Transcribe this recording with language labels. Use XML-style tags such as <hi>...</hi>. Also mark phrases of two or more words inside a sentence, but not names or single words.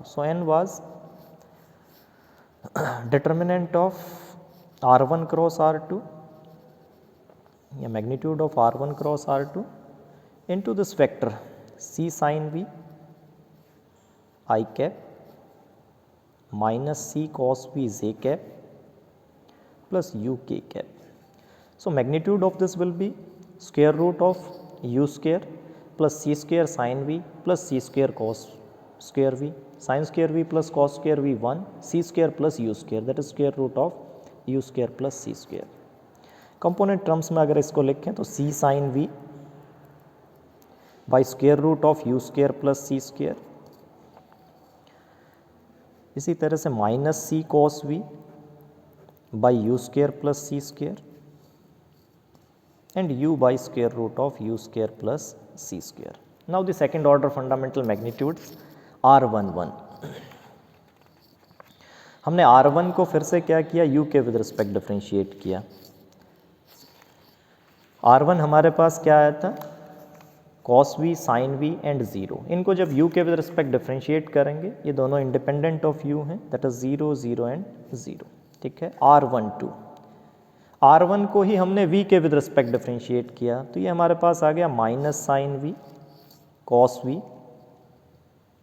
<en>So n was determinant of r1 cross r2, yeah, magnitude of r1 cross r2 into this vector c sin v I cap minus c cos v j cap plus u k cap. So magnitude of this will be square root of u square plus c square sin v plus c square cos square v, sin square v plus cos square v 1, c square plus u square, that is square root of u square plus c square. component terms</en> <hi>में अगर इसको लिखें तो</hi> <en>c sin v by square root of u square plus c square,</en> <hi>इसी तरह से</hi> <en>माइनस c cos v by u square plus c square and u by square root of u square plus c square. Now the second order fundamental magnitudes r11.</en> <hi>हमने r1 को फिर से क्या किया, u के</hi> <en>with respect differentiate</en> <hi>किया. r1 हमारे पास क्या आया था, cos v sin v एंड 0. इनको जब u के</hi> <en>with respect differentiate</en> <hi>करेंगे, ये दोनों</hi> <en>independent of u</en> <hi>हैं,</hi> <en>that is 0 0 and 0.</en> <hi>ठीक है, r12, r1 को ही हमने v के</hi> <en>with respect differentiate</en> <hi>किया, तो ये हमारे पास आ गया</hi> <en>minus sine v cos v and 0.</en>